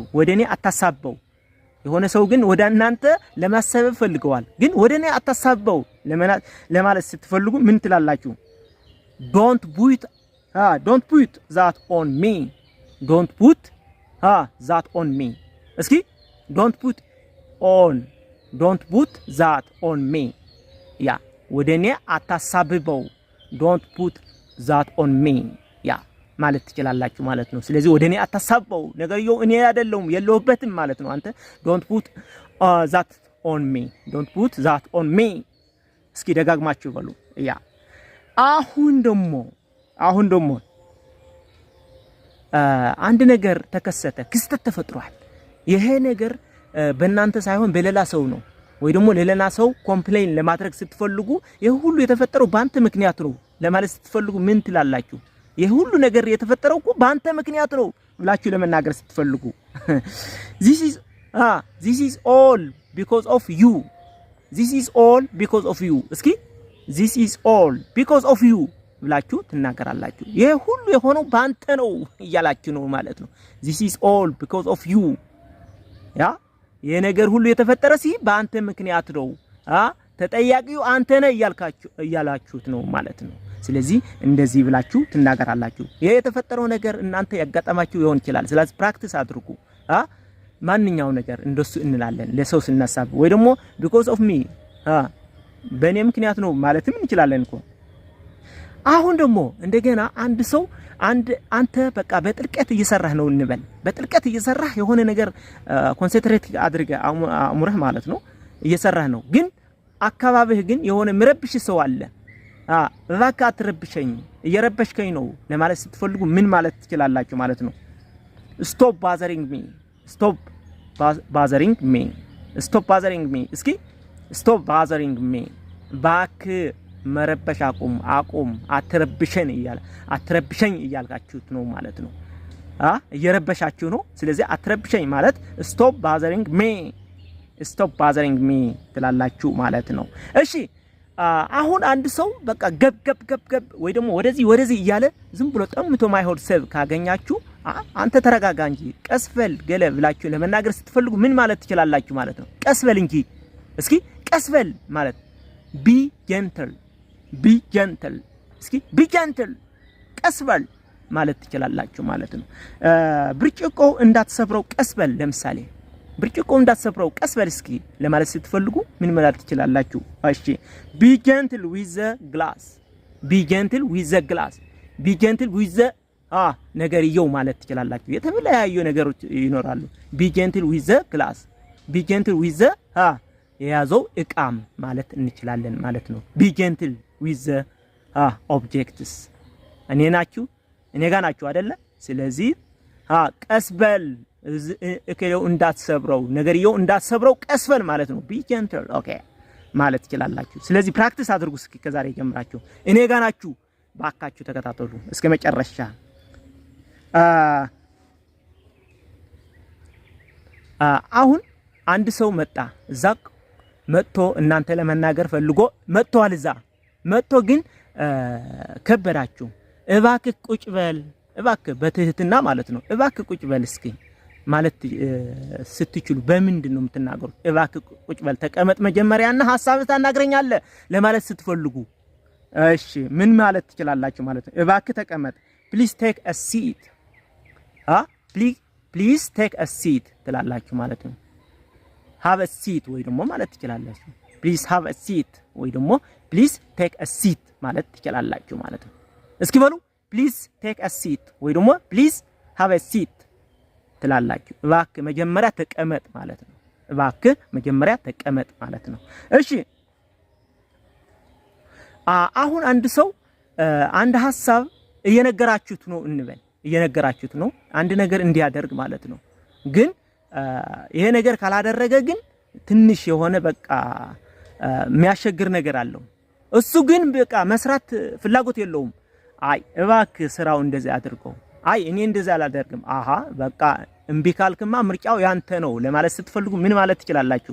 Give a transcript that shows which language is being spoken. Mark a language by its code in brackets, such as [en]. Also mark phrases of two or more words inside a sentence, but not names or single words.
[am] ወደኔ አታሳብበው የሆነ ሰው ግን ወደ እናንተ ለማሰብ ፈልገዋል ግን ወደኔ አታሳበው ለማለት ስትፈልጉ ምን ትላላችሁ? [en] don't put that on me don't put that on me እስኪ don't put that on me [am] ያ ወደኔ አታሳብበው [en] don't put that on me [am] ያ ማለት ትችላላችሁ ማለት ነው። ስለዚህ ወደኔ አታሳብበው ነገርየው እኔ አይደለም የለሁበትም ማለት ነው። አንተ [en] don't put that on me don't put that on me [am] እስኪ ደጋግማችሁ በሉ ያ አሁን ደግሞ አንድ ነገር ተከሰተ ክስተት ተፈጥሯል። ይሄ ነገር በእናንተ ሳይሆን በሌላ ሰው ነው ወይ ደግሞ ለሌላ ሰው ኮምፕሌን ለማድረግ ስትፈልጉ ይሄ ሁሉ የተፈጠረው ባንተ ምክንያት ነው ለማለት ስትፈልጉ ምን ትላላችሁ? ይሄ ሁሉ ነገር የተፈጠረው እኮ ባንተ ምክንያት ነው ብላችሁ ለመናገር ስትፈልጉ [en] this is all because of you this is all because of you [am] እስኪ [en] this is all because of you [am] ብላችሁ ትናገራላችሁ። ይሄ ሁሉ የሆነው ባንተ ነው እያላችሁ ነው ማለት ነው። [en] this is all because of you [am] ያ የነገር ሁሉ የተፈጠረ ባንተ ምክንያት ነው ተጠያቂው አንተ ነህ እያላችሁት ነው ማለት ነው። ስለዚህ እንደዚህ ብላችሁ ትናገራላችሁ። ይሄ የተፈጠረው ነገር እናንተ ያጋጠማችሁ ይሆን ይችላል። ስለዚህ ፕራክቲስ አድርጉ። ማንኛው ነገር እንደሱ እንላለን ለሰው ስናሳብ ወይ ደግሞ [en] because of me [am] በእኔ ምክንያት ነው ማለትም እንችላለን እኮ። አሁን ደግሞ እንደገና አንድ ሰው አንተ በቃ በጥልቀት እየሰራህ ነው እንበል። በጥልቀት እየሰራህ የሆነ ነገር ኮንሰንትሬት አድርገህ አሙረህ ማለት ነው እየሰራህ ነው። ግን አካባቢህ ግን የሆነ ምረብሽ ሰው አለ። እባክህ አትረብሸኝ እየረበሽከኝ ነው ለማለት ስትፈልጉ ምን ማለት ትችላላችሁ ማለት ነው? [en] stop bothering me stop bothering me stop bothering me እስኪ stop bothering me [am] እባክህ መረበሽ አቁም አትረብሸኝ እያልካችሁት ነው ማለት ነው። እየረበሻችሁ ነው። ስለዚህ አትረብሸኝ ማለት [en] stop bothering me [am] ትላላችሁ ማለት ነው። እሺ አሁን አንድ ሰው በቃ ገብ ወይ ደግሞ ወደዚህ እያለ ዝም ብሎ ጠምቶ ማይሆን ሰብ ካገኛችሁ አንተ ተረጋጋ እንጂ ቀስበል ገለ ብላችሁ ለመናገር ስትፈልጉ ምን ማለት ትችላላችሁ ማለት ነው? ቀስበል እንጂ እስኪ ቀስበል ማለት [en] be gentle [am] እስኪ [en] be gentle [am] ቀስበል ማለት ትችላላችሁ ማለት ነው። ብርጭቆ እንዳትሰብረው ቀስበል ለምሳሌ ብርጭቆ እንዳትሰብረው ቀስበል እስኪ ለማለት ስትፈልጉ ምን ማለት ትችላላችሁ? [en] እሺ be gentle with the glass be gentle with the [am] ነገርየው ማለት ትችላላችሁ። የተለያዩ ነገሮች ይኖራሉ። [en] be gentle with the glass be gentle with the [am] የያዘው እቃም ማለት እንችላለን ማለት ነው። [en] be gentle with the objects [am] እኔ ጋር ናችሁ አይደለ? ስለዚህ ቀስበል እከሌው እንዳትሰብረው ነገርየው እንዳትሰብረው ቀስበል ማለት ነው። [en] be gentle [am] ኦኬ ማለት ትችላላችሁ። ስለዚህ ፕራክቲስ አድርጉ እስኪ ከዛሬ ጀምራችሁ። እኔ ጋር ናችሁ ባካችሁ ተከታተሉ እስከ መጨረሻ። አሁን አንድ ሰው መጥቶ እናንተ ለመናገር ፈልጎ መጥቷል። መጥቶ ግን ከበዳችሁ። እባክህ ቁጭ በል እባክህ በትህትና ማለት ነው። እባክህ ቁጭ በል እስኪ ማለት ስትችሉ በምንድን ነው የምትናገሩት? እባክህ ቁጭ በል ተቀመጥ መጀመሪያና ሐሳብህ ታናግረኛለህ ለማለት ስትፈልጉ እሺ ምን ማለት ትችላላችሁ ማለት ነው? እባክህ ተቀመጥ [en] please take a seat please take a seat [am] ትላላችሁ ማለት ነው። [en] have a seat [am] ወይ ደግሞ ማለት ትችላላችሁ። [en] please have a seat [am] ወይ ደግሞ [en] please take a seat [am] ማለት ትችላላችሁ ማለት ነው። እስኪ በሉ [en] please take a seat [am] ወይ ደግሞ [en] please have a seat [am] ትላላችሁ። እባክህ መጀመሪያ ተቀመጥ ማለት ነው። እባክህ መጀመሪያ ተቀመጥ ማለት ነው። እሺ አሁን አንድ ሰው አንድ ሐሳብ እየነገራችሁት ነው እንበል። እየነገራችሁት ነው አንድ ነገር እንዲያደርግ ማለት ነው። ግን ይሄ ነገር ካላደረገ ግን ትንሽ የሆነ በቃ የሚያሸግር ነገር አለው። እሱ ግን በቃ መስራት ፍላጎት የለውም። አይ እባክህ ስራው እንደዚህ አድርገው። አይ እኔ እንደዚህ አላደርግም። በቃ እምቢ ካልክማ ምርጫው ያንተ ነው ለማለት ስትፈልጉ ምን ማለት ትችላላችሁ?